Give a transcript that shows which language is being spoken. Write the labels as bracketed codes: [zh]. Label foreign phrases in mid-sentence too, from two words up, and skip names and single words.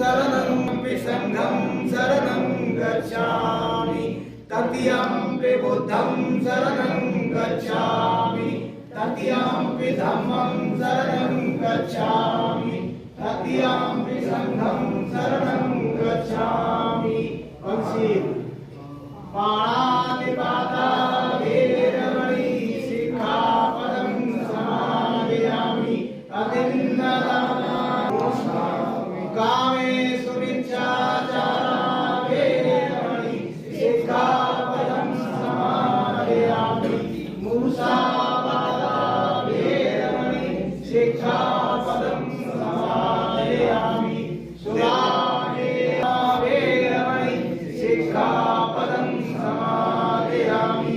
[pi] शरणंपि संघं शरणं गच्छामि, तृतीयंपि बुद्धं शरणं गच्छामि, तृतीयंपि धम्मं शरणं गच्छामि, तृतीयंपि संघं शरणं गच्छामि। पंक्ति पाणातिपाता वेरमणि सिक्खापदं समादयामि, अतिन्नदाना कामेषु मिथ्याचारा वेरमणि सिक्खापदं समादयामि, मुसावादा वेरमणि सिक्खापदं समादयामि, सुरामेरवा वेरमणि सिक्खापदं समादयामि।